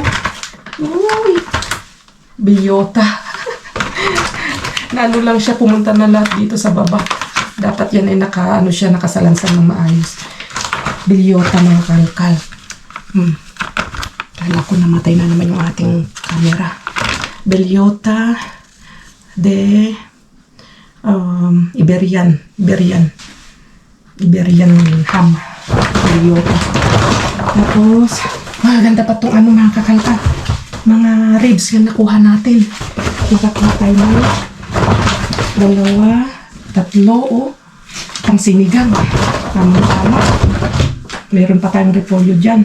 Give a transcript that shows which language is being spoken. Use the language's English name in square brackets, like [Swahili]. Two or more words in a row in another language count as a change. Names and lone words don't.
[Filipino] Uy! Biyota. Nano lang siya, pumunta na lahat dito sa baba. Dapat yan ay nakasalansan ng maayos. Biyota ng kalkal. Kala ko namatay na naman yung ating camera. [Spanish] Bellota de [English] Iberian ham. [Filipino] Bellota. Tapos, maganda pa itong mga kakalkal. Mga ribs yung nakuha natin. Nakakuha tayo ng 2, 3, oh. Pang sinigang. Tama-tama. Meron pa tayong repolyo dyan.